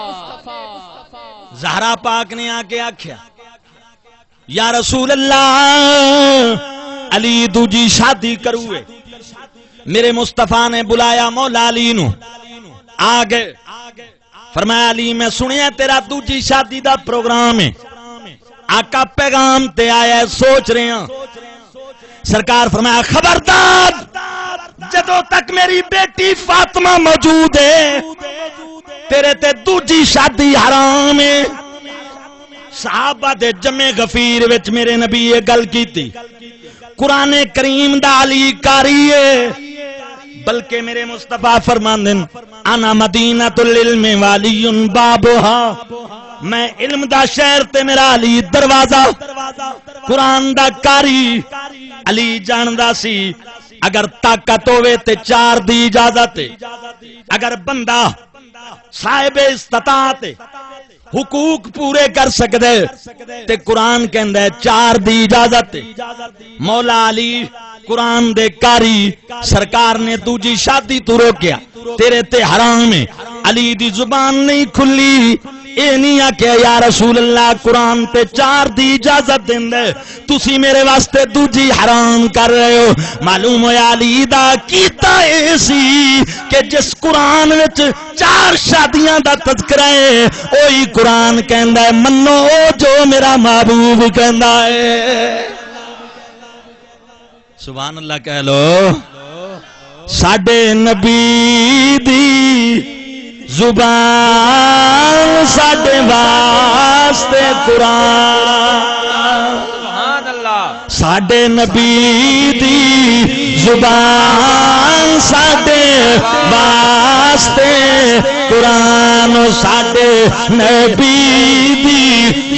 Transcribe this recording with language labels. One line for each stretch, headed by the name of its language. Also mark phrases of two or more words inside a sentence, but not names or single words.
Punjabi: زہرا پاک نے آ کے آکھیا
Arabic: یا رسول اللہ
Punjabi: علی دوجی شادی کروے میرے مصطفیٰ نے بلایا مولا علی نو آگے فرمایا علی میں سنیا تیرا دوجی شادی دا پروگرام ہے آقا پیغام تے آیا ہے سوچ رہے ہیں سرکار فرمایا خبردار جدوں تک میری بیٹی فاطمہ موجود ہے تیرے تے دوجی شادی حرام ہے صحابہ دے جمع غفیر وچ میرے نبی یہ گل کیتی قرآن کریم دا علی کاری ہے بلکہ میرے مصطفیٰ فرماندن
Arabic: انا مدینۃ العلم والی بابها
Punjabi: میں علم دا شہر تے میرا علی دروازہ قرآن دا کاری علی جاندا سی اگر طاقت ہوے تے 4 دی اجازت اگر بندہ صاحب استطاعت حقوق پورے کر سکدے تے قرآن کہندا ہے 4 دی اجازت مولا علی قرآن دے کاری سرکار نے دوجی شادی تو روکیا تیرے تے حرام ہے علی دی زبان نہیں کھلی اے نہیں آکھیا
Arabic: یا رسول اللہ
Punjabi: قرآن تے 4 دی اجازت دیندے تسی میرے واسطے دوجی حرام کر رہے ہو معلوم ہویا علی دا کیتا اے سی کہ جس قرآن وچ 4 شادیاں دا تذکرہ ہے اوہی قرآن کہندا ہے منو جو میرا محبوب کہندا ہے
Arabic: سبحان اللہ
Punjabi: کہہ لو ساڈے نبی دی زبان ساڈے واسطے قرآن
Arabic: سبحان اللہ
Punjabi: ساڈے نبی دی زبان ساڈے واسطے قرآن ساڈے نبی دی